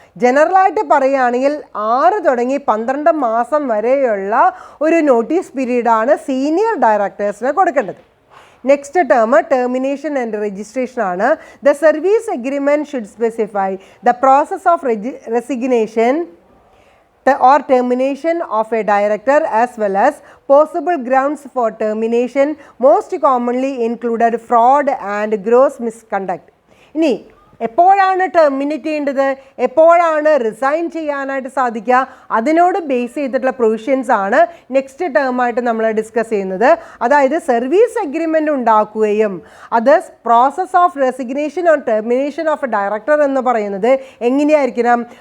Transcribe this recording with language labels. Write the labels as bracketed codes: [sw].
[ml] ജനറലായിട്ട് പറയുകയാണെങ്കിൽ 6 തുടങ്ങി 12 മാസം വരെയുള്ള ഒരു നോട്ടീസ് പീരീഡാണ് സീനിയർ ഡയറക്ടേഴ്സിന് കൊടുക്കേണ്ടത്. Next term termination and registration ആണ്. [en] The service agreement should specify the process of resignation or termination of a director as well as possible grounds for termination, most commonly included fraud and gross misconduct. [ml] ഇനി എപ്പോഴാണ് terminate ചെയ്യേണ്ടത്, എപ്പോഴാണ് resign ചെയ്യാനായിട്ട് സാധിക്കുക, അതിനോട് base ചെയ്തിട്ടുള്ള provisions ആണ് next ടേമായിട്ട് നമ്മൾ ഡിസ്കസ് ചെയ്യുന്നത്. അതായത് സർവീസ് എഗ്രിമെൻ്റ് ഉണ്ടാക്കുകയും അത് [en] process of resignation or termination of a director [ml] എന്ന് പറയുന്നത് എങ്ങനെയായിരിക്കണം?